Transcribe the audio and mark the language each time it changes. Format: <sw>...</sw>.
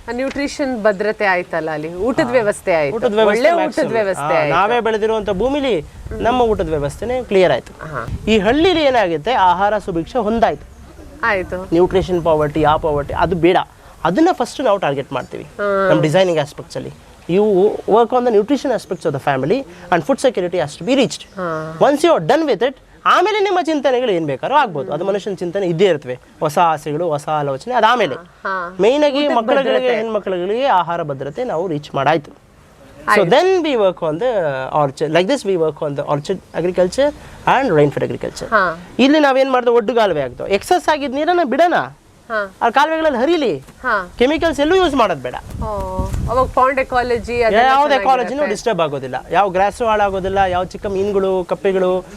<kn>Nutrition ಭದ್ರತೆ ಆಯ್ತಲ್ಲ, ಅಲ್ಲಿ ಊಟದ ವ್ಯವಸ್ಥೆ ಆಯ್ತು, ಒಳ್ಳೆ ಊಟದ ವ್ಯವಸ್ಥೆ. ನಾವೇ ಬೆಳೆದಿರುವಂತ ಭೂಮಿಲಿ ನಮ್ಮ ಊಟದ ವ್ಯವಸ್ಥೆನೇ ಕ್ಲಿಯರ್ ಆಯ್ತು. ಈ ಹಳ್ಳಿಲಿ ಏನಾಗುತ್ತೆ, ಆಹಾರ ಸುಭಿಕ್ಷೆ ಹೊಂದಾಯ್ತು. ಆಯ್ತು. ನ್ಯೂಟ್ರಿಷನ್ ಪಾವರ್ಟಿ, ಆ ಪಾವರ್ಟಿ ಅದು ಬೇಡ. ಅದನ್ನು ಫಸ್ಟ್ ನಾವು ಟಾರ್ಗೆಟ್ ಮಾಡ್ತೀವಿ ನಮ್ಮ designing ಆಸ್ಪೆಕ್ಟ್ಸಲ್ಲಿ.</kn> <en>You work on the nutrition aspects of the family and food security has to be reached. Once you are done with it,</en> <kn>ಆಮೇಲೆ ನಿಮ್ಮ ಚಿಂತನೆಗಳು ಏನು ಬೇಕಾದ್ರೂ ಆಗ್ಬೋದು. ಅದು ಮನುಷ್ಯನ ಚಿಂತನೆ ಇದ್ದೇ ಇರ್ತವೆ, ಹೊಸ ಆಸೆಗಳು, ಹೊಸ ಆಲೋಚನೆ. ಅದಾಮೇಲೆ ಮೇಯ್ನಾಗಿ ಮಕ್ಕಳುಗಳಿಗೆ, ಹೆಣ್ಮಕ್ಳುಗಳಿಗೆ ಆಹಾರ ಭದ್ರತೆ ನಾವು reach ಮಾಡಾಯ್ತು.</kn> <en>So then we work on the orchard. Like this we work on the orchard agriculture and rainfed agriculture.</en> <kn>ಇಲ್ಲಿ ನಾವೇನು ಮಾಡ್ದೆ, ಒಡ್ಡು ಕಾಲುವೆ ಆಗ್ತವೆ, ಎಕ್ಸಸ್ ಆಗಿದ್ದ ನೀರನ್ನ ಬಿಡೋಣ, ಆ ಕಾಲುವೆಗಳಲ್ಲಿ ಹರಿಲಿ, ಕೆಮಿಕಲ್ಸ್ ಎಲ್ಲೂ ಯೂಸ್ ಮಾಡೋದು ಬೇಡ. ಅವಾಗ ಪಾಂಡ್ ಎಕಾಲಜಿ, ಯಾವ್ದು ಎಕಾಲಜಿನೂ ಡಿಸ್ಟರ್ಬ್ ಆಗೋದಿಲ್ಲ, ಯಾವ ಗ್ರಾಸು ಹಾಳಾಗೋದಿಲ್ಲ, ಯಾವ ಚಿಕ್ಕ ಮೀನುಗಳು, ಕಪ್ಪೆಗಳು.</kn>